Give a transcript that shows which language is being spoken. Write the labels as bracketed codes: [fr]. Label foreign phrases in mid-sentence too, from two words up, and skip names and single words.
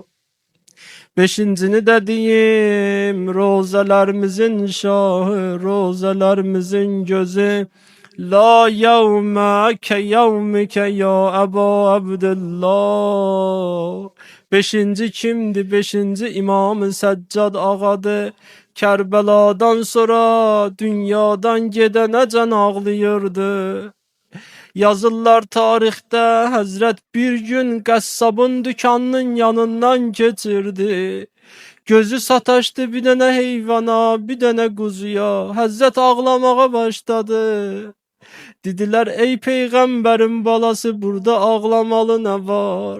[tr] Beşincini de diyeyim, rozelerimizin şahı, rozelerimizin gözü. [ar] لا يوم كيومك يا أبا عبد الله. [tr] Beşinci kimdi? Beşinci İmam-ı Seccad ağadı. [az] Kerbeladan sonra dünyadan gedene can ağlayırdı. Yazırlar tarixdə Həzrət bir gün qəssabın dükanının yanından keçirdi. Gözü sataşdı bir dənə heyvana, bir dənə quzuya. Həzrət ağlamağa başladı. Dediler ey peygamberin balası burada ağlamalı ne var?